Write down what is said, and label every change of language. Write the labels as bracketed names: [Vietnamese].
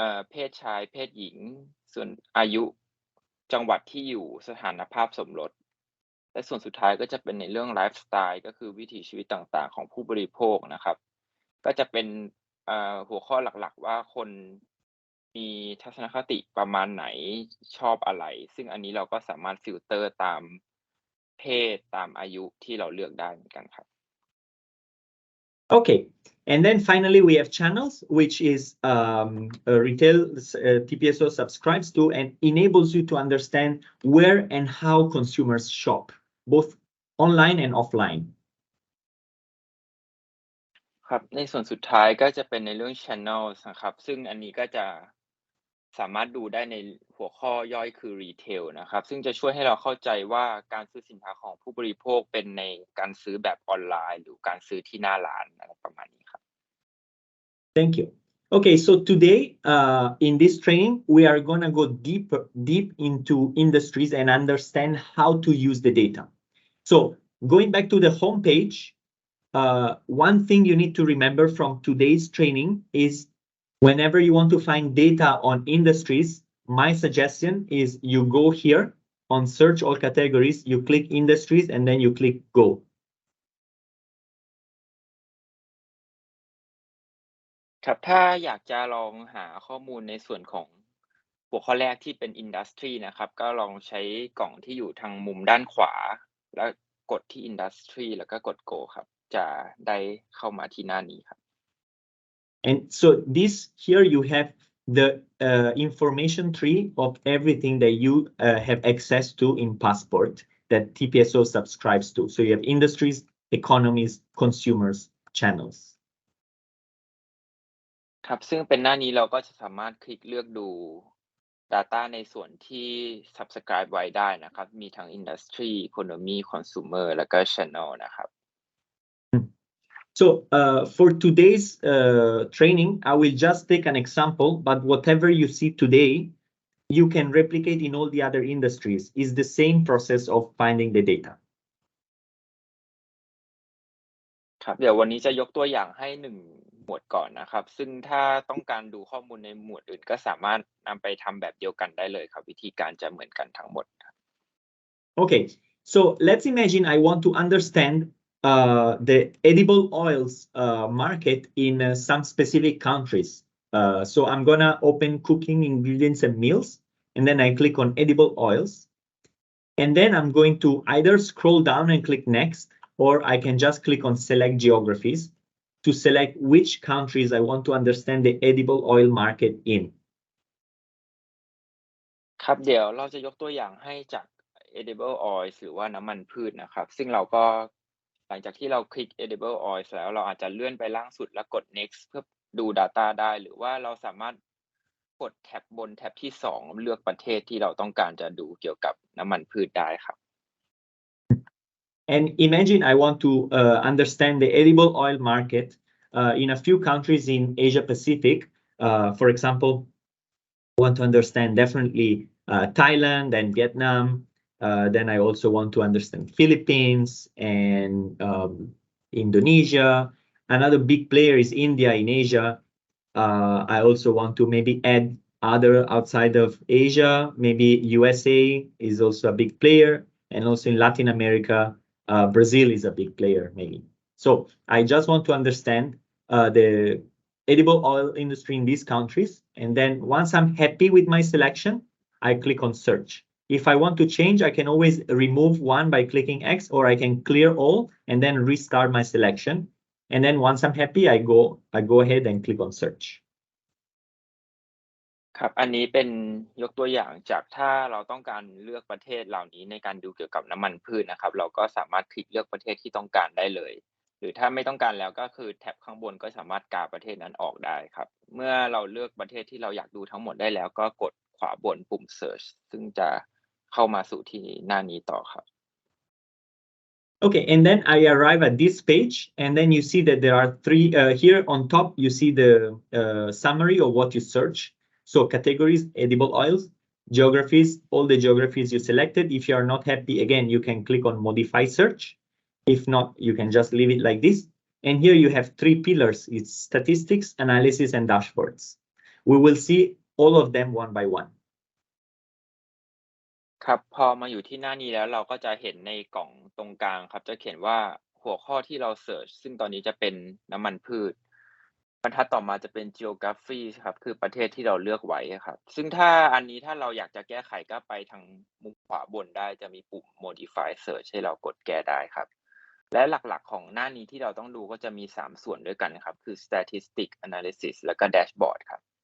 [Thai] เพศชายเพศหญิงส่วนอายุจังหวัดที่อยู่สถานภาพสมรสและส่วนสุดท้ายก็จะเป็นในเรื่องไลฟ์สไตล์ก็คือวิถีชีวิตต่างๆของผู้บริโภคนะครับก็จะเป็นหัวข้อหลักๆว่าคนมีทัศนคติประมาณไหนชอบอะไรซึ่งอันนี้เราก็สามารถฟิลเตอร์ตามเพศตามอายุที่เราเลือกได้เหมือนกันครับ [English] Okay, and then finally we have channels, which is retail TPSO subscribes to and enables you to understand where and how consumers shop, both online and offline. [Thai] ครับในส่วนสุดท้ายก็จะเป็นในเรื่อง channels นะครับซึ่งอันนี้ก็จะสามารถดูได้ในหัวข้อย่อยคือ retail นะครับซึ่งจะช่วยให้เราเข้าใจว่าการซื้อสินค้าของผู้บริโภคเป็นในการซื้อแบบออนไลน์หรือการซื้อที่หน้าร้านอะไรประมาณนี้ครับ [English] Thank you. Okay, so today in this training, we are going to go deep into industries and understand how to use the data. So going back to the homepage, one thing you need to remember from today's training is whenever you want to find data on industries, my suggestion is you go here on search all categories, you click industries, and then you click go. [Thai] ครับถ้าอยากจะลองหาข้อมูลในส่วนของหัวข้อแรกที่เป็น Industry นะครับก็ลองใช้กล่องที่อยู่ทางมุมด้านขวาแล้วกดที่ Industry แล้วก็กด Go ครับ จะได้เข้ามาที่หน้านี้ครับ [English] And so this here you have the information tree of everything that you have access to in Passport that TPSO subscribes to. So you have industries, economies, consumers, channels. [Thai] ครับซึ่งเป็นหน้านี้เราก็จะสามารถคลิกเลือกดู Data ในส่วนที่ subscribe ไว้ได้นะครับมีทั้ง Industry, Economy, Consumer แล้วก็ Channel นะครับ [English] So for today's training, I will just take an example, but whatever you see today, you can replicate in all the other industries. It's the same process of finding the data. [Thai] ครับเดี๋ยววันนี้จะยกตัวอย่างให้1หมวดก่อนนะครับซึ่งถ้าต้องการดูข้อมูลในหมวดอื่นก็สามารถนำไปทำแบบเดียวกันได้เลยครับวิธีการจะเหมือนกันทั้งหมด [English] Okay, so let's imagine I want to understand the edible oils market in some specific countries. So I'm gonna open cooking ingredients and meals, and then I click on edible oils. And then I'm going to either scroll down and click next, or I can just click on select geographies to select which countries I want to understand the edible oil market in. [Thai] ครับเดี๋ยวเราจะยกตัวอย่างให้จาก edible oil หรือว่าน้ำมันพืชนะครับซึ่งเราก็หลังจากที่เราคลิก edible oil แล้วเราอาจจะเลื่อนไปล่างสุดแล้วกด next เพื่อดู data ได้หรือว่าเราสามารถกดแท็บบนแท็บที่2เลือกประเทศที่เราต้องการจะดูเกี่ยวกับน้ำมันพืชได้ครับ [English] And imagine I want to understand the edible oil market in a few countries in Asia Pacific. For example, I want to understand definitely Thailand and Vietnam. Then I also want to understand Philippines and Indonesia. Another big player is India in Asia. I also want to maybe add other outside of Asia. Maybe USA is also a big player, and also in Latin America, Brazil is a big player maybe. So I just want to understand the edible oil industry in these countries. And then once I'm happy with my selection, I click on search. If I want to change, I can always remove one by clicking X, or I can clear all and then restart my selection. And then once I'm happy, I go ahead and click on search. [Thai] ครับอันนี้เป็นยกตัวอย่างจากถ้าเราต้องการเลือกประเทศเหล่านี้ในการดูเกี่ยวกับน้ำมันพืชนะครับเราก็สามารถคลิกเลือกประเทศที่ต้องการได้เลยหรือถ้าไม่ต้องการแล้วก็คือแท็บข้างบนก็สามารถกาประเทศนั้นออกได้ครับเมื่อเราเลือกประเทศที่เราอยากดูทั้งหมดได้แล้วก็กดขวาบนปุ่ม search ซึ่งจะเข้ามาสู่ที่หน้านี้ต่อครับ [English] Okay, and then I arrive at this page, and then you see that there are three here on top. You see the summary of what you search. So categories, edible oils, geographies, all the geographies you selected. If you are not happy, again, you can click on modify search. If not, you can just leave it like this. And here you have 3 pillars. It's statistics, analysis, and dashboards. We will see all of them one by one. [Thai] ครับพอมาอยู่ที่หน้านี้แล้วเราก็จะเห็นในกล่องตรงกลางครับจะเขียนว่าหัวข้อที่เราเสิร์ชซึ่งตอนนี้จะเป็นน้ำมันพืชบรรทัดต่อมาจะเป็น geography ครับคือประเทศที่เราเลือกไว้ครับซึ่งถ้าอันนี้ถ้าเราอยากจะแก้ไขก็ไปทางมุมขวาบนได้จะมีปุ่ม modify search ให้เรากดแก้ได้ครับและหลักๆของหน้านี้ที่เราต้องดูก็จะมี3ส่วนด้วยกันครับคือ statistic analysis แล้วก็ dashboard ครับ